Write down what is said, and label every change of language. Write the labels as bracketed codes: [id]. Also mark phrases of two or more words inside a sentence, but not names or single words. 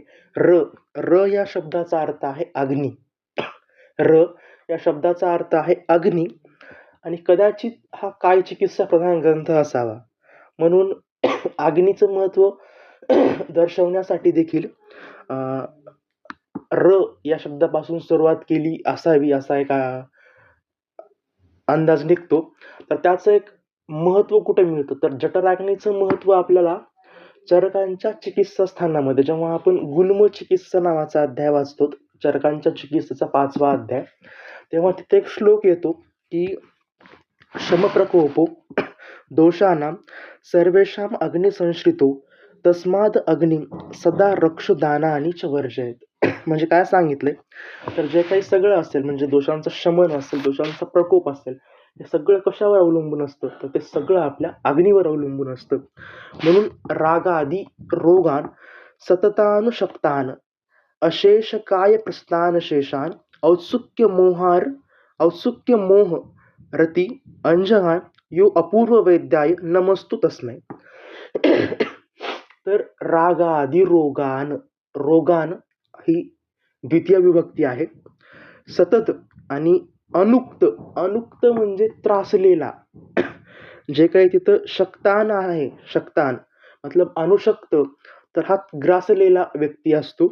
[mr] र या शब्दाचा अर्थ आहे अग्नी. र या शब्दाचा अर्थ आहे अग्नी, आणि कदाचित हा काय चिकित्सा प्रधान ग्रंथ असावा, म्हणून अग्नीचं महत्व दर्शवण्यासाठी देखील र या शब्दापासून सुरुवात केली असावी, असा एक अंदाज निघतो. तर त्याचं एक महत्व कुठे मिळतं, तर जठराग्नीचं महत्व आपल्याला चरकांच्या चिकित्सा स्थानामध्ये, जेव्हा आपण गुल्म चिकित्सा नावाचा अध्याय वाचतो, चरकांच्या चिकित्सेचा 5वा अध्याय, तेव्हा तिथे एक श्लोक येतो की [sa] शमप्रकोपो दोषानां सर्वेषां अग्निसंश्रितो तस्माद अग्नी सदा रक्षदानानि च वर्जयेत. [mr] म्हणजे काय सांगितलंय, तर जे काही सगळं असेल, म्हणजे दोषांचं शमन असेल, दोषांचा प्रकोप असेल, हे सगळं कशावर अवलंबून असतं, तर ते सगळं आपल्या अग्नीवर अवलंबून असतं. [sa] म्हणून रागादी रोगान सततानुशक्तान अशेष काय प्रस्थान शेषान औत्सुक्य मोह रती अंजहान यो अपूर्व वैद्याय नमस्तु तस्मै. [mr] तर [sa] रागादी रोगान [mr] ही द्वितीय विभक्ती आहे. सतत आणि अनुक्त म्हणजे त्रासलेला. जे काही तिथं शक्तान आहे, शक्तान मतलब अनुशक्त, तर हा ग्रासलेला व्यक्ती असतो.